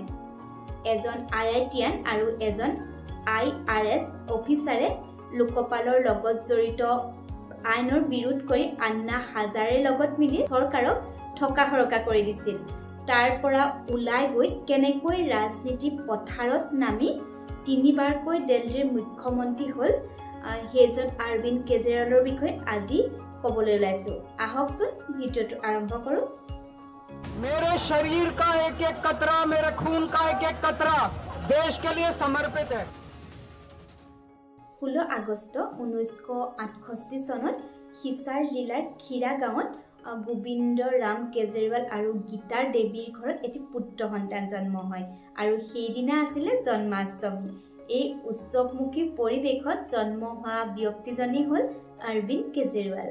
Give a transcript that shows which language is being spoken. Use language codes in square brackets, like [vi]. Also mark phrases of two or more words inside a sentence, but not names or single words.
[as] এজন IITian আৰু এজন IRS অফিচাৰে লোকপালৰ লগত জড়িত আইনৰ বিৰোধ কৰি আন্না হাজাৰেৰ লগত মিলি চৰকাৰক ঠকাহৰকা কৰি দিছিল। তাৰ পৰা ওলাই গৈ কেনেকৈ ৰাজনীতি পথাৰত নামি তিনিবাৰকৈ দিল্লীৰ মুখ্যমন্ত্ৰী হ'ল সেইজন অৰবিন্দ কেজৰিৱালৰ বিষয়ে আজি ক'বলৈ ওলাইছো। আহকচোন ভিডিঅ'টো আৰম্ভ কৰোঁ। [hi] मेरे शरीर का एक एक कतरा, मेरे खून का एक एक कतरा देश के लिए समर्पित है। [as] 16 আগষ্ট 1968 চনত হিছাৰ জিলাৰ খিৰা গাঁৱত গোবিন্দ ৰাম কেজৰিৱাল আৰু গীতাৰ দেৱীৰ ঘৰত এটি পুত্ৰ সন্তান জন্ম হয় আৰু সেইদিনা আছিলে জন্মাষ্টমী। এই উৎসৱমুখী পৰিৱেশত জন্ম হোৱা ব্যক্তিজনেই হ'ল অৰবিন্দ কেজৰিৱাল।